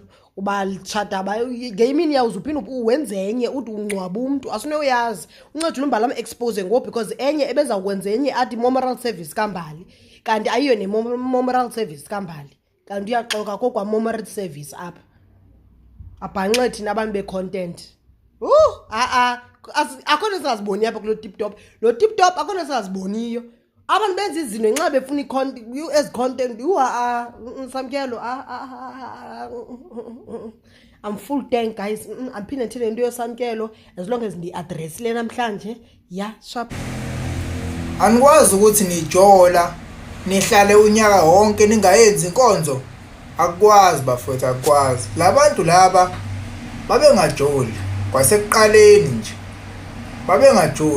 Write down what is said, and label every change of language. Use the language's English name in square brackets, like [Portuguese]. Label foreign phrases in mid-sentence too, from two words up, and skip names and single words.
[Xhosa] Uba litshata ngemini yawuze uphinde uwenze enye uthi ungcwaba umuntu asinoyazi uncedile uMbali am-expose because enye ebezawukwenza enye athi [English] memorial service [Xhosa] kaMbali kanti ayiyo [English] ne-memorial service [Xhosa] kaMbali kanti uyaxoka kokwa [English] memorial service [Xhosa] apha abhanxe thina abantu be-content akho nto singaziboni apha kulo TikTok lo TikTok akho nto singaziboniyo abantu benza izinto nxa befuna ezi content Samkelo [English] I'm full tank guys. [Xhosa] Aphinde ndithele into yoSamkelo [English] as long as [Xhosa] ndi-address le namhlanje sharp. [Zulu] Anikwazi ukuthi nijola nihlale unyaka wonke ningayenzi inkonzo. Akwazi bafowethu, akwazi. Labantu laba babengajoli kwasekuqaleni nje. Babengajoli.